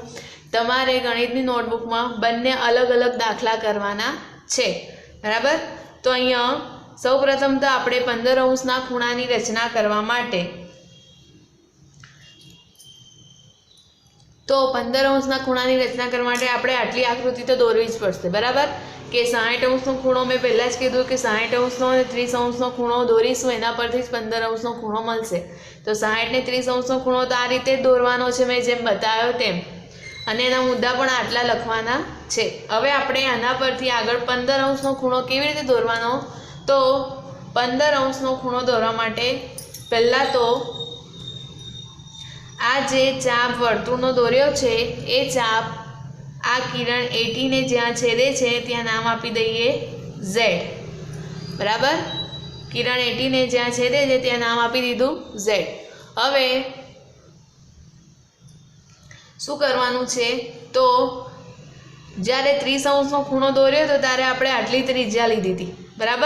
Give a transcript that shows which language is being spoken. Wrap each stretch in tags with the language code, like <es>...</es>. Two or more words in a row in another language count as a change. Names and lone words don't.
<gu>તમારે ગણિતની નોટબુકમાં બંને અલગ અલગ દાખલા કરવાના છે। બરાબર, તો અહીંયા સૌપ્રથમ તો આપણે 15 અંશના ખૂણાની રચના કરવા માટે તો 15 અંશના ખૂણાની રચના કરવા માટે આપણે આટલી આકૃતિ તો દોરવી જ પડશે। બરાબર, કે 60 અંશનો ખૂણો મેં પહેલા જ કીધું કે 60 અંશનો અને 30 અંશનો ખૂણો દોરીશું એના પરથી જ 15 અંશનો ખૂણો મળશે। તો 60 ને 30 અંશનો ખૂણો તો આ રીતે દોરવાનો છે મેં જેમ બતાવ્યો તેમ અને એના મુદ્દા પણ આટલા લખવાના છે। હવે આપણે આના પરથી આગળ 15 અંશનો ખૂણો કેવી રીતે દોરવાનો? તો 15 અંશનો ખૂણો દોરવા માટે પહેલા તો આ જે ચાપ વર્તુળનો દોર્યો છે એ ચાપ આ કિરણ AT ને જ્યાં છેદે છે ત્યાં નામ આપી દઈએ Z, બરાબર। કિરણ AT ને જ્યાં છેદે છે ત્યાં નામ આપી દીધું Z। હવે શું કરવાનું છે તો જ્યારે 30° ખૂણો દોર્યો તો ત્યારે આપણે આટલી ત્રિજ્યા લીધી હતી, બરાબર।</gu>